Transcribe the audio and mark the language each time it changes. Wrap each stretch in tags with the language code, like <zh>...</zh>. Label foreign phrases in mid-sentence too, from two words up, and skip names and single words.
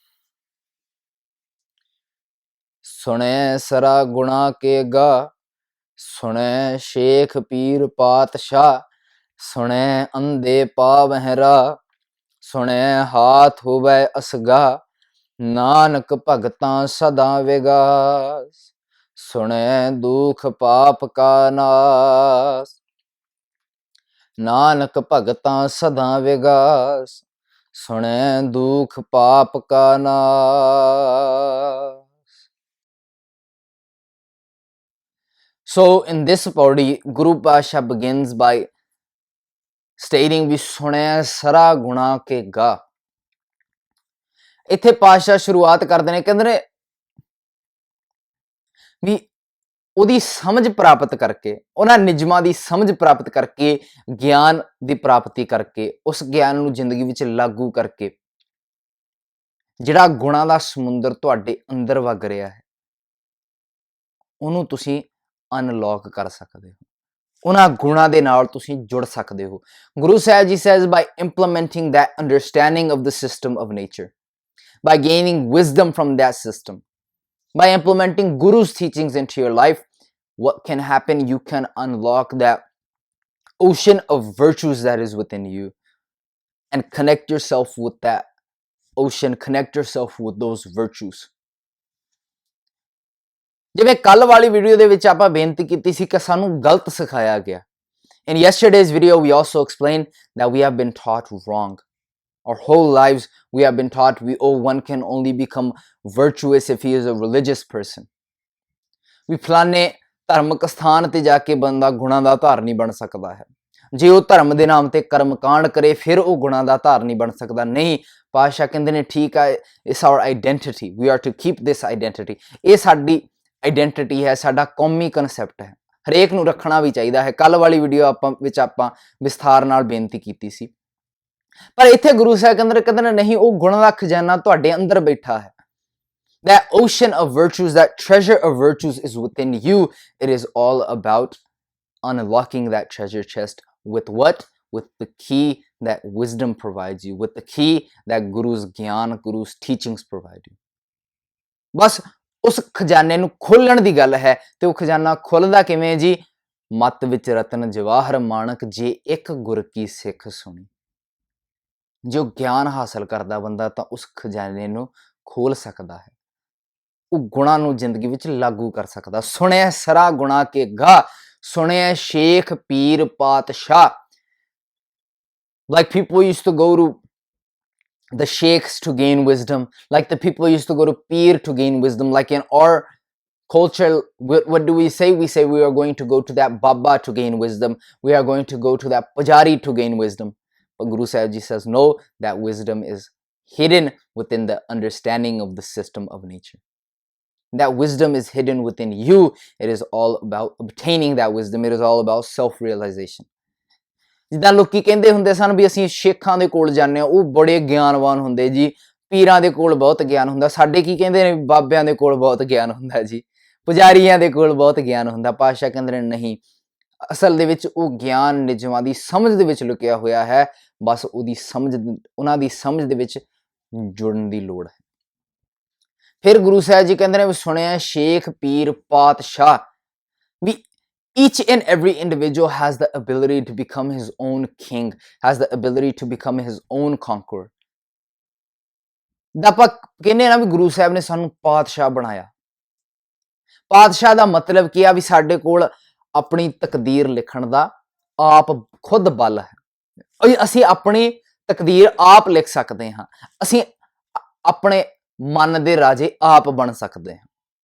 <pa>ਸੁਣੈ ਸਰਾ ਗੁਣਾ ਕੇ ਗਾ, ਸੁਣੈ ਸ਼ੇਖ ਪੀਰ ਪਾਤਸ਼ਾਹ, ਸੁਣੈ ਅੰਧੇ ਪਾਵਹਿ ਰਾ, ਸੁਣੈ ਹਾਥ ਹੋਵੈ ਅਸਗਾ, ਨਾਨਕ ਭਗਤਾਂ ਸਦਾ ਵਿਗਾਸ, ਸੁਣੈ ਦੁਖ ਪਾਪ ਕਾ ਨਾਸ, ਨਾਨਕ ਭਗਤਾਂ ਸਦਾ ਵਿਗਾਸ, ਸੁਣੈ ਦੁਖ ਪਾਪ ਕਾ ਨਾਸ.</pa> <en>So in this pauri, Guru Pasha begins by stating</en> <pa>ਵੀ ਸੁਣਿਆ ਸਰਾ ਗੁਣਾ ਕੇ ਗਾ. ਇੱਥੇ ਪਾਤਸ਼ਾਹ ਸ਼ੁਰੂਆਤ ਕਰਦੇ ਨੇ, ਕਹਿੰਦੇ ਨੇ ਵੀ ਉਹਦੀ ਸਮਝ ਪ੍ਰਾਪਤ ਕਰਕੇ, ਉਹਨਾਂ ਨਿਯਮਾਂ ਦੀ ਸਮਝ ਪ੍ਰਾਪਤ ਕਰਕੇ, ਗਿਆਨ ਦੀ ਪ੍ਰਾਪਤੀ ਕਰਕੇ, ਉਸ ਗਿਆਨ ਨੂੰ ਜ਼ਿੰਦਗੀ ਵਿੱਚ ਲਾਗੂ ਕਰਕੇ ਜਿਹੜਾ ਗੁਣਾਂ ਦਾ ਸਮੁੰਦਰ ਤੁਹਾਡੇ ਅੰਦਰ ਵਗ ਰਿਹਾ ਹੈ ਉਹਨੂੰ ਤੁਸੀਂ ਅਨਲੌਕ ਕਰ ਸਕਦੇ ਹੋ. ਉਹਨਾਂ ਗੁਣਾਂ ਦੇ ਨਾਲ ਤੁਸੀਂ ਜੁੜ ਸਕਦੇ ਹੋ.</pa> <en>ਗੁਰੂ ਸਾਹਿਬ ਜੀ says by implementing that understanding of the system of nature, by gaining wisdom from that system, by implementing Guru's teachings into your life, what can happen? You can unlock that ocean of virtues that is within you and connect yourself with that ocean, connect yourself with those virtues.</en> <pa>ਜਿਵੇਂ ਕੱਲ ਵਾਲੀ ਵੀਡੀਓ ਦੇ ਵਿੱਚ ਆਪਾਂ ਬੇਨਤੀ ਕੀਤੀ ਸੀ ਕਿ ਸਾਨੂੰ ਗਲਤ ਸਿਖਾਇਆ ਗਿਆ.</pa> <en>In yesterday's video, we also explained that we have been taught wrong. Our whole lives, we have been taught one can only become virtuous if he is a religious person.</en> <pa>ਵੀ ਫਲਾਣੇ ਧਾਰਮਿਕ ਸਥਾਨ ਤੇ ਜਾ ਕੇ ਬੰਦਾ ਗੁਣਾਂ ਦਾ ਧਾਰ ਨਹੀਂ ਬਣ ਸਕਦਾ ਹੈ. ਜੇ ਉਹ ਧਰਮ ਦੇ ਨਾਮ ਤੇ ਕਰਮ ਕਾਂਡ ਕਰੇ ਫਿਰ ਉਹ ਗੁਣਾਂ ਦਾ ਧਾਰ ਨਹੀਂ ਬਣ ਸਕਦਾ. ਨਹੀਂ, ਪਾਤਸ਼ਾਹ ਕਹਿੰਦੇ ਨੇ ਠੀਕ ਹੈ,</pa> <en>it's our identity. We are to keep this identity.</en> <pa>ਇਹ ਸਾਡੀ ਆਈਡੈਂਟੀਟੀ ਹੈ, ਸਾਡਾ ਕੌਮੀ ਕਨਸੈਪਟ ਹੈ, ਹਰੇਕ ਨੂੰ ਰੱਖਣਾ ਵੀ ਚਾਹੀਦਾ ਹੈ. ਕੱਲ ਵਾਲੀ ਵੀਡੀਓ ਵਿੱਚ ਆਪਾਂ ਵਿਸਥਾਰ ਨਾਲ ਬੇਨਤੀ ਕੀਤੀ ਸੀ. ਪਰ ਇੱਥੇ ਗੁਰੂ ਸਾਹਿਬ ਕਹਿੰਦੇ ਨੇ ਨਹੀਂ, ਉਹ ਗੁਣਾਂ ਦਾ ਖਜ਼ਾਨਾ ਤੁਹਾਡੇ ਅੰਦਰ ਬੈਠਾ ਹੈ.</pa> <en>That ocean of virtues, that treasure of virtues is within you. It is all about unlocking that treasure chest with what? With the key that wisdom provides you, with the key that Guru's gyan, Guru's teachings provide you.</en> <pa>ਬਸ ਉਸ ਖਜ਼ਾਨੇ ਨੂੰ ਖੋਲਣ ਦੀ ਗੱਲ ਹੈ. ਤੇ ਉਹ ਖਜ਼ਾਨਾ ਖੁੱਲਦਾ ਕਿਵੇਂ ਜੀ? ਮੱਤ ਵਿੱਚ ਰਤਨ ਜਵਾਹਰ ਮਾਣਕ, ਜੇ ਇੱਕ ਗੁਰ ਕੀ ਸਿੱਖ ਸੁਣੀ. ਜੋ ਗਿਆਨ ਹਾਸਲ ਕਰਦਾ ਬੰਦਾ ਤਾਂ ਉਸ ਖਜ਼ਾਨੇ ਨੂੰ ਖੋਲ ਸਕਦਾ ਹੈ, ਉਹ ਗੁਣਾਂ ਨੂੰ ਜ਼ਿੰਦਗੀ ਵਿੱਚ ਲਾਗੂ ਕਰ ਸਕਦਾ. ਸੁਣਿਆ ਸਰਾ ਗੁਣਾ ਕੇ ਗਾ, ਸੁਣਿਆ ਸ਼ੇਖ ਪੀਰ ਪਾਤਸ਼ਾਹ.</pa> <en>Like people used to go to the sheikhs to gain wisdom, like the people used to go to Peer to gain wisdom. Like in our culture, what do we say? We say we are going to go to that Baba to gain wisdom. We are going to go to that Pujari to gain wisdom. But Guru Sahib Ji says, no, that wisdom is hidden within the understanding of the system of nature. That wisdom is hidden within you. It is all about obtaining that wisdom. It is all about self-realization.</en> <pa>ਜਿੱਦਾਂ ਲੋਕੀ ਕਹਿੰਦੇ ਹੁੰਦੇ ਸਨ ਵੀ ਅਸੀਂ ਸ਼ੇਖਾਂ ਦੇ ਕੋਲ ਜਾਂਦੇ ਹਾਂ, ਉਹ ਬੜੇ ਗਿਆਨਵਾਨ ਹੁੰਦੇ ਜੀ, ਪੀਰਾਂ ਦੇ ਕੋਲ ਬਹੁਤ ਗਿਆਨ ਹੁੰਦਾ. ਸਾਡੇ ਕੀ ਕਹਿੰਦੇ ਨੇ? ਬਾਬਿਆਂ ਦੇ ਕੋਲ ਬਹੁਤ ਗਿਆਨ ਹੁੰਦਾ ਜੀ, ਪੁਜਾਰੀਆਂ ਦੇ ਕੋਲ ਬਹੁਤ ਗਿਆਨ ਹੁੰਦਾ. ਪਾਤਸ਼ਾਹ ਕਹਿੰਦੇ ਨੇ ਨਹੀਂ, ਅਸਲ ਦੇ ਵਿੱਚ ਉਹ ਗਿਆਨ ਨਿਯਮਾਂ ਦੀ ਸਮਝ ਦੇ ਵਿੱਚ ਲੁਕਿਆ ਹੋਇਆ ਹੈ. ਬਸ ਉਹਦੀ ਸਮਝ, ਉਹਨਾਂ ਦੀ ਸਮਝ ਦੇ ਵਿੱਚ ਜੁੜਨ ਦੀ ਲੋੜ ਹੈ. ਫਿਰ ਗੁਰੂ ਸਾਹਿਬ ਜੀ ਕਹਿੰਦੇ ਨੇ ਵੀ ਸੁਣਿਆ ਸ਼ੇਖ ਪੀਰ ਪਾਤਸ਼ਾਹ.</pa> <en>ਵੀ each and every individual has the ability to become his own king, has the ability to become his own conqueror.</en> <pa>ਆਪਾਂ ਕਹਿੰਦੇ ਨਾ ਵੀ ਗੁਰੂ ਸਾਹਿਬ ਨੇ ਸਾਨੂੰ ਪਾਤਸ਼ਾਹ ਬਣਾਇਆ. ਪਾਤਸ਼ਾਹ ਦਾ ਮਤਲਬ ਕੀ ਆ ਵੀ ਸਾਡੇ ਕੋਲ ਆਪਣੀ ਤਕਦੀਰ ਲਿਖਣ ਦਾ ਆਪ ਖੁਦ ਬਲ ਹੈ। ਅਸੀਂ ਆਪਣੀ ਤਕਦੀਰ ਆਪ ਲਿਖ ਸਕਦੇ ਹਾਂ। ਅਸੀਂ ਆਪਣੇ ਮਨ ਦੇ ਰਾਜੇ ਆਪ ਬਣ ਸਕਦੇ ਹਾਂ।</pa>